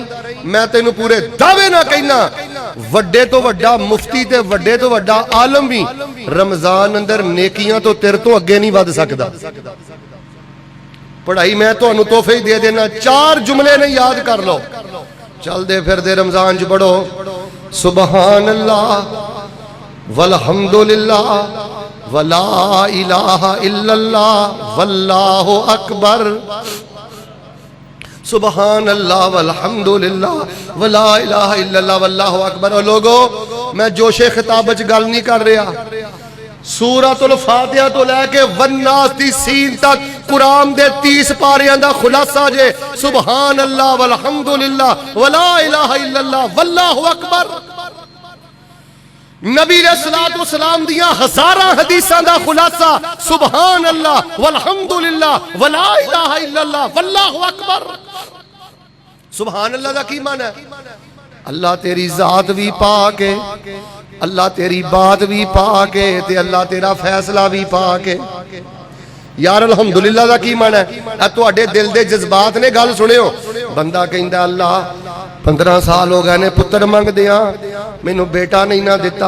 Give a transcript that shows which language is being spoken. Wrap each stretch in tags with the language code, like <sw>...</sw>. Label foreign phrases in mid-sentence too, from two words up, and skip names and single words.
<pa>میں تینوں پورے دعوے نا کہنا، وڈے توں وڈا مفتی تے وڈے توں وڈا عالم بھی رمضان اندر نیکیاں توں تیرے توں اگے نہیں ودھ سکدا. پڑھائی میں تہانوں تحفے ہی دے دینا، 4 جملے نے یاد کر لو، چلدے پھردے رمضان چ پڑھو,</pa> <ar>سبحان الله والحمد لله ولا إله إلا الله والله أكبر. سبحان الله والحمد لله ولا إله إلا الله والله أكبر.</ar> <pa>اور لوگوں، میں جوشِ خطاب چ گل نہیں کر رہا، سورۃ الفاتحہ توں لے کے والناس دی سین تک قرآن دے 30 پاریاں دا خلاصہ جے</pa> <ar>سبحان الله والحمد لله ولا إله إلا الله والله أكبر.</ar> <pa>نبی</pa> <ar>عليه الصلاة والسلام</ar> <pa>دیاں ہزاراں حدیثاں دا خلاصہ</pa> <ar>سبحان الله والحمد لله ولا إله إلا الله والله أكبر. سبحان الله</ar> <pa>دا کی معنا ہے? اللہ تیری ذات بھی پاک ہے، اللہ تیری بات بھی پاک ہے، تے اللہ تیرا فیصلہ بھی پاک ہے. یار الحمدللہ دا کی معنا ہے؟ تہاڈے دل دے جذبات نے گل سنیو. بندہ کہندا اللہ 15 سال ہو گئے نے پتر منگدیاں، مینوں بیٹا نہیں نا دتا.</pa>